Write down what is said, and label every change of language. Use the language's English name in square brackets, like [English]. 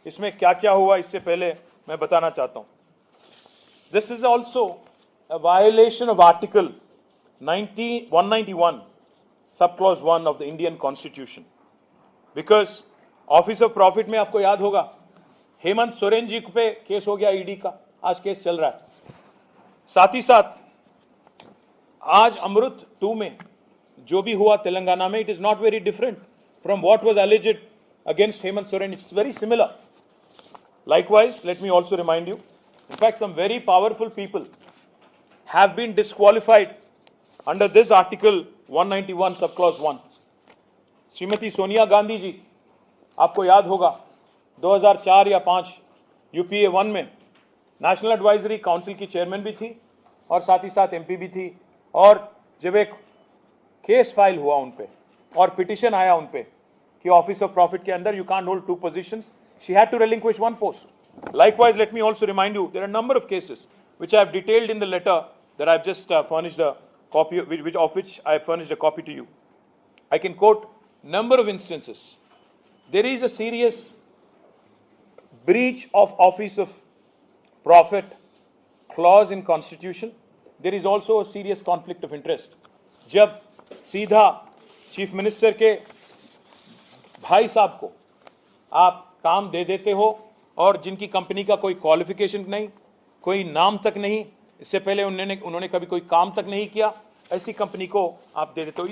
[Hindi] इसमें क्या क्या हुआ इससे पहले मैं बताना चाहता हूं. [English] this is also a violation of article 191 sub clause 1 of the Indian constitution, [Hindi] because office of profit में आपको याद होगा हेमंत सोरेन जी पे केस हो गया ED का, आज केस चल रहा है. साथ ही साथ आज अमृत 2 में जो भी हुआ तेलंगाना में, [English] It is not very different from what was alleged against Hemant Soren. It's very similar. Likewise, let me also remind you, in fact, some very powerful people have been disqualified under this article 191 sub clause 1. [Hindi] Shrimati Sonia Gandhi ji, आपको याद होगा 2004 या 5 UPA 1 में national advisory council की chairman भी थी और साथ ही साथ एमपी भी थी। और जब एक केस फाइल हुआ उन पे और पिटिशन आया उन पे कि ऑफिस ऑफ प्रॉफिट के अंदर [English] You can't hold 2 positions, she had to relinquish 1 post. Likewise, let me also remind you, there are a number of cases which I have detailed in the letter that I have just furnished a copy, of which I have furnished a copy to you. I can quote number of instances. There is a serious breach of office of profit clause in constitution. There is also a serious conflict of interest. [Hindi] जब सीधा chief minister के भाई साहब को आप काम दे देते हो और जिनकी कंपनी का कोई क्वालिफिकेशन नहीं, कोई नाम तक नहीं, इससे पहले उन्होंने कभी कोई काम तक नहीं किया, ऐसी कंपनी को आप दे देते हो।